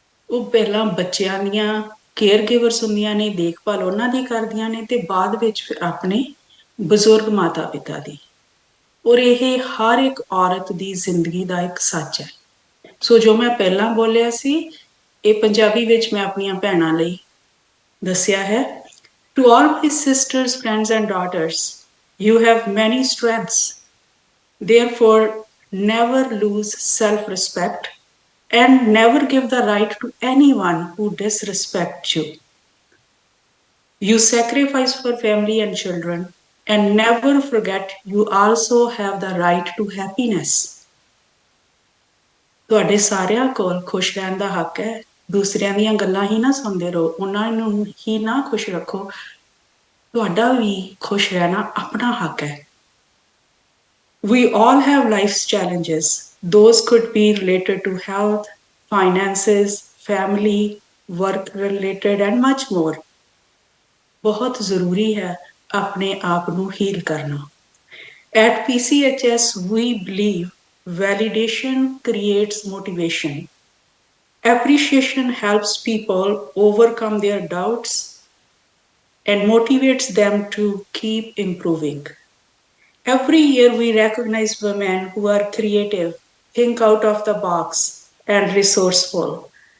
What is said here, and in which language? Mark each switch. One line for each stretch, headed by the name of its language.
Punjabi: ਉਹ ਪਹਿਲਾਂ ਬੱਚਿਆਂ ਦੀਆਂ ਕੇਅਰ ਗਿਵਰਸ ਹੁੰਦੀਆਂ ਨੇ ਦੇਖਭਾਲ ਉਹਨਾਂ ਦੀ ਕਰਦੀਆਂ ਨੇ ਤੇ ਬਾਅਦ ਵਿੱਚ ਫਿਰ ਆਪਣੇ ਬਜ਼ੁਰਗ ਮਾਤਾ ਪਿਤਾ ਦੀ ਔਰ ਇਹ ਹਰ ਇੱਕ ਔਰਤ ਦੀ ਜ਼ਿੰਦਗੀ ਦਾ ਇੱਕ ਸੱਚ ਹੈ ਸੋ ਜੋ ਮੈਂ ਪਹਿਲਾਂ ਬੋਲਿਆ ਸੀ ਇਹ ਪੰਜਾਬੀ ਵਿੱਚ ਮੈਂ ਆਪਣੀਆਂ ਭੈਣਾਂ ਲਈ ਦੱਸਿਆ ਹੈ
English: To all my sisters, friends, and daughters, you have many strengths. Therefore, never lose self-respect and never give the right to anyone who disrespects you. You sacrifice for family and children, and never forget you also have the right to happiness.
Punjabi: ਤੁਹਾਡੇ ਸਾਰਿਆਂ ਕੋਲ ਖੁਸ਼ ਰਹਿਣ ਦਾ ਹੱਕ ਹੈ ਦੂਸਰਿਆਂ ਦੀਆਂ ਗੱਲਾਂ ਹੀ ਨਾ ਸੁਣਦੇ ਰਹੋ ਉਹਨਾਂ ਨੂੰ ਹੀ ਨਾ ਖੁਸ਼ ਰੱਖੋ ਤੁਹਾਡਾ ਵੀ ਖੁਸ਼ ਰਹਿਣਾ ਆਪਣਾ ਹੱਕ ਹੈ
English: We all have life's challenges. Those could be related to health, finances, family, work related and much more.
Punjabi: ਬਹੁਤ ਜ਼ਰੂਰੀ ਹੈ ਆਪਣੇ ਆਪ ਨੂੰ ਹੀਲ ਕਰਨਾ
English: At PCHS, we believe validation creates motivation. Appreciation helps people overcome their doubts and motivates them to keep improving. Every year we recognize women who are creative, think out of the box, and resourceful.